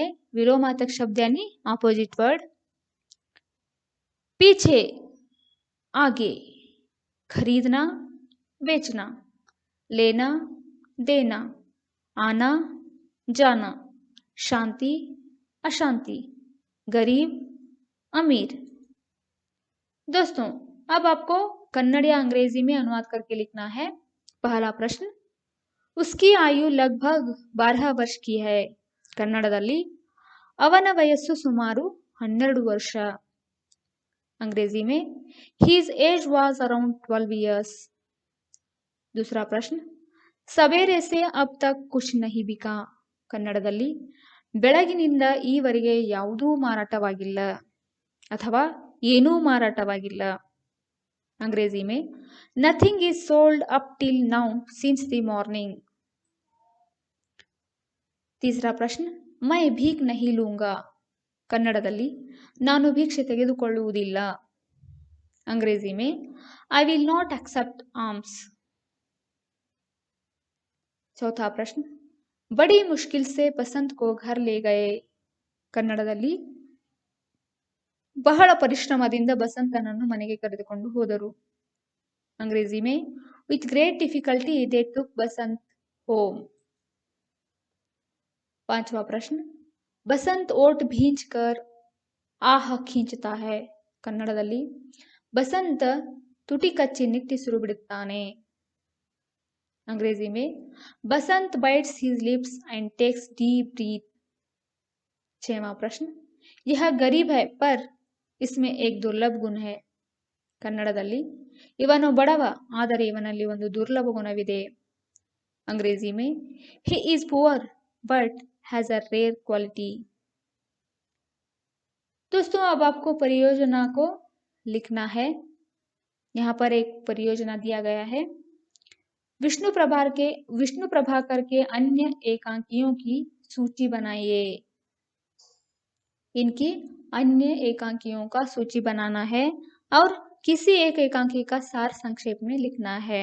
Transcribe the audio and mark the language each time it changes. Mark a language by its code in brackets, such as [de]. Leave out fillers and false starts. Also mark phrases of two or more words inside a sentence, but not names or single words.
[hi] विलोमार्थक शब्द यानी ऑपोजिट वर्ड। पीछे, आगे, खरीदना, बेचना, लेना, देना, आना, जाना, शांति, अशांति, गरीब, अमीर। दोस्तों अब आपको कन्नड़ या अंग्रेजी में अनुवाद करके लिखना है। पहला प्रश्न, उसकी आयु लगभग 12 वर्ष की है। [kn] कन्नड़ದಲ್ಲಿ ಅವನ ವಯಸ್ಸು ಸುಮಾರು 12 ವರ್ಷ। [hi] अंग्रेजी में [en] his age was around 12 years। [hi] दूसरा प्रश्न, सवेरे से अब तक कुछ नहीं बिका। [kn] ಕನ್ನಡದಲ್ಲಿ ಬೆಳಗಿನಿಂದ ಈವರೆಗೆ ಯಾವುದೂ ಮಾರಾಟವಾಗಿಲ್ಲ ಅಥವಾ ಏನೂ ಮಾರಾಟವಾಗಿಲ್ಲ। [hi] अंग्रेजी में [en] nothing is sold up till now since the morning. [hi] तीसरा प्रश्न, मैं भीख नहीं लूंगा। [kn] ಕನ್ನಡದಲ್ಲಿ ನಾನು ಭಿಕ್ಷೆ ತೆಗೆದುಕೊಳ್ಳುವುದಿಲ್ಲ। [hi] अंग्रेजी में [en] I will not accept arms. [hi] चौथा प्रश्न, बड़ी मुश्किल से बसंत को घर ले गए। [kn] ಕನ್ನಡದಲ್ಲಿ ಬಹಳ ಪರಿಶ್ರಮದಿಂದ ಬಸಂತನನ್ನು ಮನೆಗೆ ಕರೆದುಕೊಂಡು ಹೋದರು। [hi] अंग्रेजी में [en] with great difficulty they took Basant home. [hi] पांचवा प्रश्न, बसंत ओट भींच कर आह खींचता है। [kn] ಕನ್ನಡದಲ್ಲಿ बसंत ತುಟಿ ಕಚ್ಚಿ ನಿಟ್ಟುಸಿರು ಬಿಡುತ್ತಾನೆ। [hi] अंग्रेजी में [en] बसंत bites his lips and takes deep breath। [hi] छठवां प्रश्न, यह गरीब है पर इसमें एक दुर्लभ गुण है। [kn] ಕನ್ನಡದಲ್ಲಿ ಇವನು ಬಡವ ಆದರೆ ಇವನಲ್ಲಿ ಒಂದು ದುರ್ಲಭ ಗುಣವಿದೆ। [hi] अंग्रेजी में [en] he is poor but has a rare quality। [hi] दोस्तों अब आपको परियोजना को लिखना है। यहाँ पर एक परियोजना दिया गया है। विष्णु प्रभाकर के अन्य एकांकियों की सूची बनाइए। इनकी अन्य एकांकियों का सूची बनाना है और किसी एक एकांकी का सार संक्षेप में लिखना है।